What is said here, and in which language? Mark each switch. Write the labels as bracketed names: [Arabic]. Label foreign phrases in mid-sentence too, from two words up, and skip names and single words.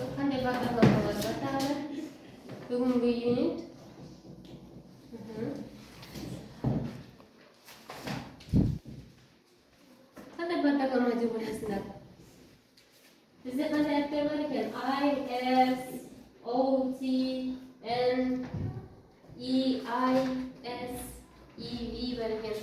[Kazakh] Қандай бағдарламалар бар тағы? Бүгінгі юнит. Қандай бағдарлама деп ойлайсыңдар? Бізде қандай әріптер бар екен? I, S, O, T, N, E, I, S, E, V бар екен.